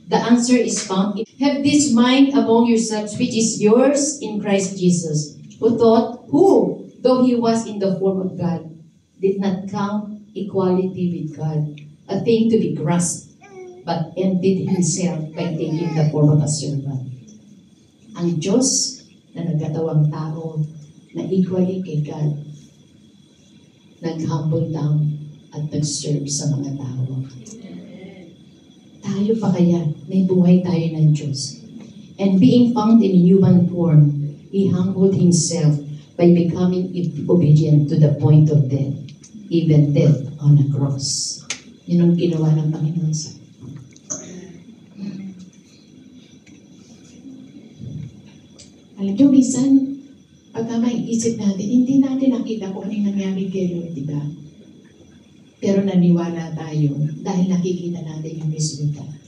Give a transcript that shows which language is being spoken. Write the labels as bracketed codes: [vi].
[en] The answer is found in have this mind among yourselves, which is yours in Christ Jesus, who, though he was in the form of God, did not count equality with God a thing to be grasped, but emptied himself by taking the form of a servant. [tl] Ang Diyos na nagkatawang tao na equally kay God, nag-humble down at nag-serve sa mga tao. Tayo pa kaya, may buhay tayo ng Diyos. [en] And being found in human form, He humbled Himself by becoming obedient to the point of death, even death on a cross. [tl] Yun ang ginawa ng Panginoon sa alam nyo, minsan, pagka maiisip natin, hindi natin nakita kung anong nangyari kay Lord, di ba? Pero naniwala tayo dahil nakikita natin yung resulta.